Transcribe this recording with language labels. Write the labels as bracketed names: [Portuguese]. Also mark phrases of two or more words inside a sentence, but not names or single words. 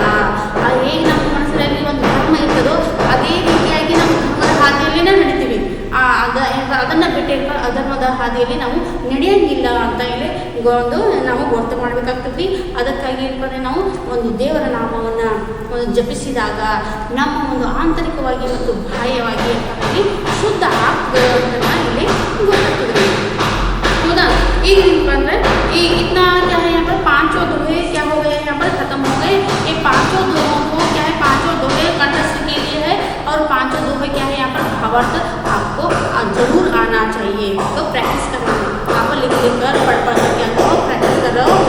[Kannada] ಹೇಗೆ ನಮ್ಮ ಮನಸ್ಸಿನಲ್ಲಿ ಒಂದು ಧರ್ಮ ಇರ್ತದೋ ಅದೇ ರೀತಿಯಾಗಿ ನಮ್ಮ ಧರ್ಮದ ಹಾದಿಯಲ್ಲಿನೇ ನಡಿತೀವಿ, ಅದನ್ನು ಬಿಟ್ಟು ಅಧರ್ಮದ ಹಾದಿಯಲ್ಲಿ ನಾವು ನಡೆಯಂಗಿಲ್ಲ ಅಂತ ಹೇಳಿ ಒಂದು ನಾವು ಗೊತ್ತು ಮಾಡಬೇಕಾಗ್ತದೆ. ಅದಕ್ಕಾಗಿ ಏನಪ್ಪ ಅಂದರೆ ನಾವು ಒಂದು ದೇವರ ನಾಮವನ್ನು ಒಂದು ಜಪಿಸಿದಾಗ ನಮ್ಮ ಒಂದು ಆಂತರಿಕವಾಗಿ ಮತ್ತು ಬಾಹ್ಯವಾಗಿ ಇಲ್ಲಿ ಶುದ್ಧ ಆಗ್ತದೆ ಅಂತ ಇಲ್ಲಿ ಗೊತ್ತಾಗ್ತದೆ. ಹೌದಾ? ಈಗ ಏನಪ್ಪ ಅಂದರೆ ಈ [Hindi] इतना क्या है यहाँ पर पाँचों दोहे क्या हो गए, यहाँ पर खत्म हो गए. ये पाँचों दोहों को क्या है, पाँचों दोहे कंठस्थ के लिए है और पाँचों दोहे क्या है यहाँ पर भावार्थ आपको जरूर आना चाहिए. तो प्रैक्टिस करना है, आप लिख कर पढ़ कर क्या प्रैक्टिस कर रहे हो.